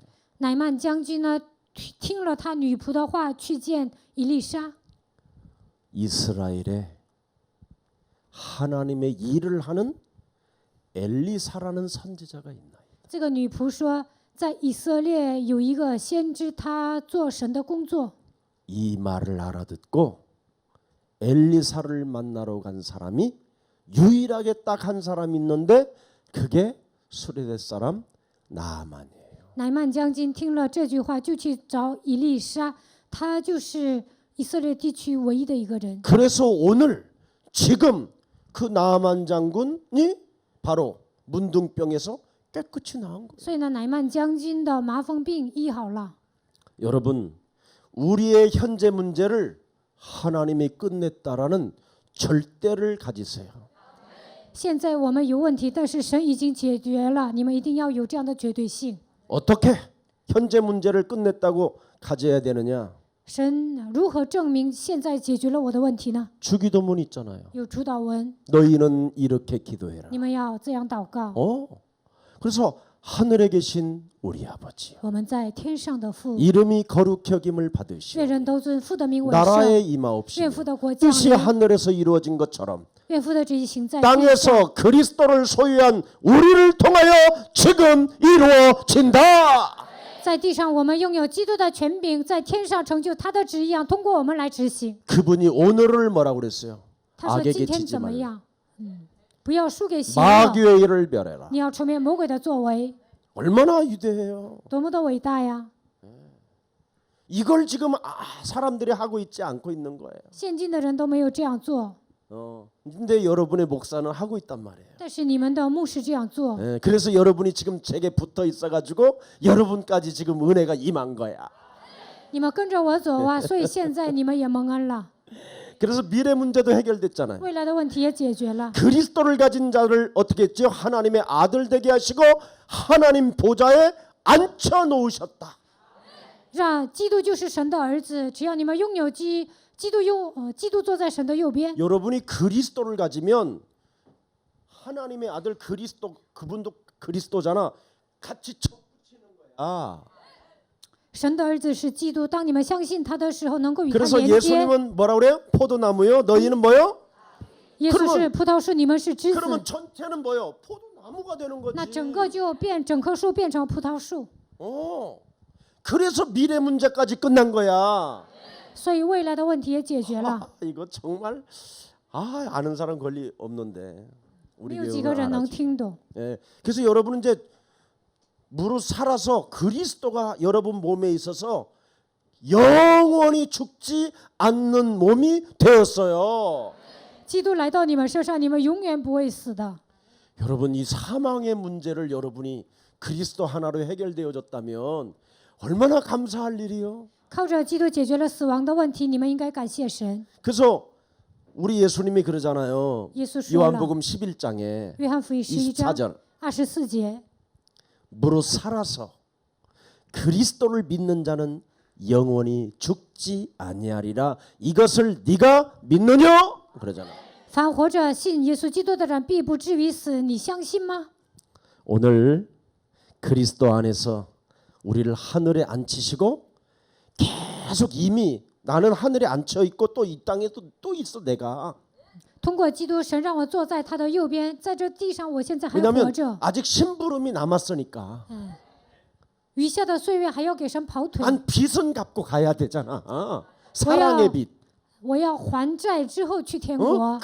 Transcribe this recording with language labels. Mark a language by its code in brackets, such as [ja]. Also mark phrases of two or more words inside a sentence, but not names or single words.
[zh] 乃曼将军呢，听了他女仆的话，去见以利沙。 [ko] 이스라엘에 하나님의 일을 하는 엘리사라는 선지자가 있나이다. [zh] 这个女仆说，在以色列有一个先知，他做神的工作。 [ko] 이 말을 알아듣고 엘리사를 만나러 간 사람이 유일하게 딱 한 사람 있는데 그게 수레대 사람 나아만이에요. [zh] 乃曼将军听了这句话，就去找以利沙，他就是以色列地区唯一的一个人。 [ko] 그래서 오늘 지금 그 나아만 장군이 바로 문둥병에서 깨끗이 나은 거예요. [zh] 所以呢，乃曼将军的麻风病医好了。 [ko] 여러분, 우리의 현재 문제를 하나님이 끝냈다라는 절대를 가지세요. [zh] 现在我们有问题，但是神已经解决了，你们一定要有这样的绝对性。 [ko] 어떻게 현재 문제를 끝냈다고 가져야 되느냐? [zh] 神如何证明现在解决了我的问题呢？ [ko] 주기도문 있잖아요. [zh] 有主祷文， [ko] 너희는 이렇게 기도해라. [zh] 你们要这样祷告。 [ko] 그래서 하늘에 계신 우리 아버지요. [zh] 我们在天上的父， [ko] 이름이 거룩히 여김을 받으시오. [zh] 愿人都尊父的名为圣， [ko] 나라의 임하옵시며 [zh] 愿父的国降 [ko] 뜻이 [zh] 临， [ko] 하늘에서 이루어진 것처럼 [zh] 愿父的旨意行在天上。 [ko] 땅에서 그리스도를 소유한 우리를 통하여 지금 이루어진다. [zh] 在地上，我们拥有基督的权柄，在天上成就他的旨意一样，通过我们来执行。 [ko] 그분이 오늘을 뭐라고 그랬어요? [zh] 他说 [ko] 악에게 [zh] 今天 [ko] 지지 [zh] 怎么 [ko] 말라. [zh] 样？不要输给邪恶， [ko] 마귀의 일을 멸해라. [zh] 你要出面魔鬼的作为， [ko] 얼마나 위대해요. [zh] 多么的伟大呀！ [ko] 이걸 지금 사람들이 하고 있지 않고 있는 거예요. [zh] 现今的人都没有这样做， [ko] 근데 여러분의 목사는 하고 있단 말이에요. [zh] 但是你们的牧师这样做， [ko] 그래서 여러분이 지금 제게 붙어 있어가지고 여러분까지 지금 은혜가 임한 거야. [zh] 你们跟着我走啊，所以现在你们也蒙恩了， [ko] 그래서 미래 문제도 해결됐잖아요. [zh] 未来的问题也解决了。 [ko] 그리스도를 가진 자를 어떻게 했죠? 하나님의 아들 되게 하시고 하나님 보좌에 앉혀 놓으셨다. [zh] 让基督就是神的儿子，只要你们拥有基督坐在神的右边。 [ko] 여러분이 그리스도를 가지면 하나님의 아들 그리스도 그분도 그리스도잖아. 같이 척붙이는 거야. [zh] 神的儿子是基督，当你们相信他的时候，能够与他 [ko] 그래서 [zh] 连接。 [ko] 예수님은 뭐라 그래요? 포도나무요. 너희는 뭐요? [zh] 耶稣 [ko] 그러면 [zh] 是葡萄树，你们是枝 [ko] 그러면 [zh] 子， [ko] 전체는 뭐요? 포도나무가 되는 거지. [zh] 那整个就整棵树变成葡萄树。 [ko] 그래서 미래 문제까지 끝난 거야. [zh] 所以未来的问题也解决了。 [ko] 이거 정말 아는 사람 권리 없는데 [zh] 没 [ko] 우리 [zh] 有几个 [ko] 교회는 [zh] 人能 [ko] 알아지. [zh] 听懂。 [ko] 예. 그래서 여러분은 이제 무릇 살아서 그리스도가 여러분 몸에 있어서 영원히 죽지 않는 몸이 되었어요. [zh] 基督来到你们身上，你们永远不会死的。 [ko] 여러분 이 사망의 문제를 여러분이 그리스도 하나로 해결되어졌다면 얼마나 감사할 일이요. [zh] 靠着基督解决了死亡的问题，你们应该感谢神。 [ko] 그래서 우리 예수님이 그러잖아요. [zh] 耶稣说了， [ko] 요한복음 11장에 [zh] 约翰福音11章 [ko] 24절 [zh] 24节， [ko] 무릇 살아서 그리스도를 믿는 자는 영원히 죽지 아니하리라. 이것을 네가 믿느냐? 그러잖아. [zh] 凡活着信耶稣基督的人，必不至于死。你相信吗？ [ko] 오늘 그리스도 안에서 우리를 하늘에 앉히시고 계속 이미 나는 하늘에 앉혀 있고 또 이 땅에 또 있어 내가. [zh] 通过基督，神让我坐在他的右边，在这地上，我现在还活 [ko] 왜냐하면 [zh] 着。 [ko] 아직 심부름이 남았으니까. [zh] 余下的岁月还要给神跑腿， [ko] 난 빚은 갚고 가야 되잖아. 사랑의 빚. [zh] 我要还债之后去天国。